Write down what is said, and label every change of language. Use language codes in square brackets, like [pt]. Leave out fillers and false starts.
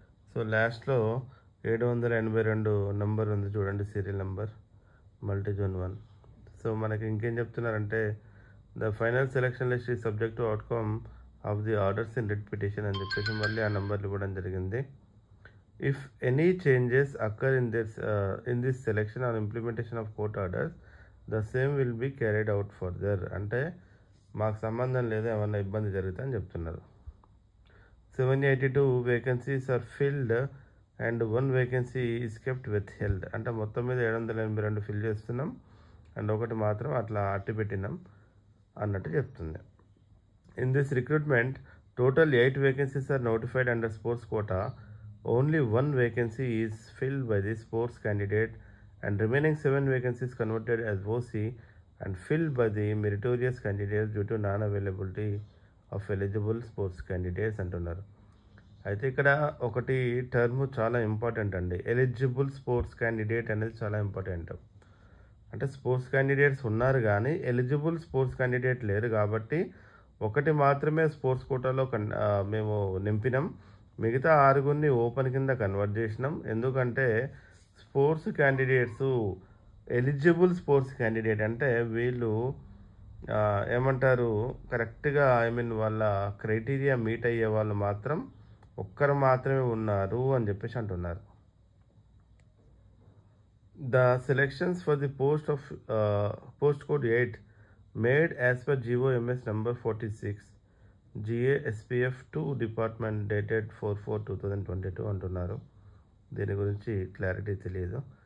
[te] So లాస్ట్లో 782 number ఉంది చూడండి, serial number, multi zone 1. So మనకి ఇంకేం చెప్తున్నారంటే, [en] the final selection list ఈ subject to outcome of the orders in writ petition [te] అని చెప్పేసి మళ్ళీ ఆ నెంబర్లు ఇవ్వడం జరిగింది. [en] if any changes occur in this selection or implementation of court orders, the same will be carried out further. [te] అంటే మాకు సంబంధం లేదు, ఏమన్నా ఇబ్బంది జరుగుతుంది అని చెప్తున్నారు. [en] 782 vacancies are filled and 1 vacancy is kept withheld. [te] అంటే మొత్తం మీద 782 ఫిల్ చేస్తున్నాం అండ్ ఒకటి మాత్రం అట్లా అట్టి పెట్టినాం అన్నట్టు చెప్తుంది. [en] In this recruitment, total 8 vacancies are notified under sports quota. Only 1 vacancy is filled by the sports candidate and remaining 7 vacancies converted as OC and filled by the meritorious candidates due to non-availability of eligible sports candidates [te] అంటున్నారు. అయితే ఇక్కడ ఒకటి term చాలా important అండి. Eligible sports candidate అనేది చాలా important. అంటే sports candidates ఉన్నారు కానీ ఎలిజిబుల్ స్పోర్ట్స్ క్యాండిడేట్ లేరు కాబట్టి ఒకటి మాత్రమే స్పోర్ట్స్ కోటాలో మేము నింపినాం, మిగతా 6 ఓపెన్ కింద కన్వర్ట్ చేసినాం. ఎందుకంటే sports candidates eligible sports candidate అంటే వీళ్ళు ఏమంటారు కరెక్ట్గా వాళ్ళ క్రైటీరియా మీట్ అయ్యే వాళ్ళు మాత్రం ఒక్కరు మాత్రమే ఉన్నారు అని చెప్పేసి అంటున్నారు. [en] The selections for the post code 8 made as per GOMS number 46 GA SPF 2 department dated 4/4/2022 [te] అంటున్నారు. దీని గురించి క్లారిటీ తెలియదు.